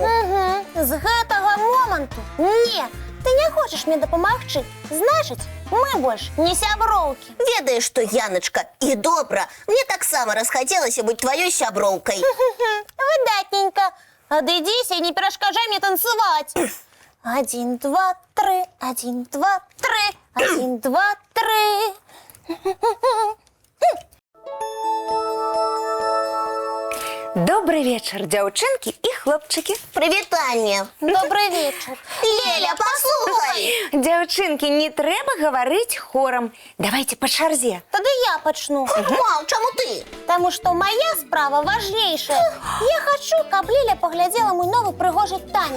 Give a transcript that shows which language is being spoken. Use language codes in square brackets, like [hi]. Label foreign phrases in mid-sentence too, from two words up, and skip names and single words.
[be] З гэтага моманту не. Ты не хочаш мне дапамагчы, значыць, мы больш не сяброўкі. Ведаеш што, Яночка, і добра. Мне таксама расхацелася быць тваёй сяброўкай. Выдатненька. Адыдзіся і не перашкаджай мне танцаваць. [ru] Один, два, три, один, два, три, один, два, три. Добрый вечер, [be] дзяўчынкі і хлопчыкі. Прывітанне. [ru] Добрый вечер. [be] Леля, паслухай. Дзяўчынкі, не трэба гаварыць хорам. Давайте па чарзе. Тады я пачну. Мау, чаму ты? Таму што моя справа важнейшая. Я хачу, каб Леля паглядзела мой новы прыгожы танец.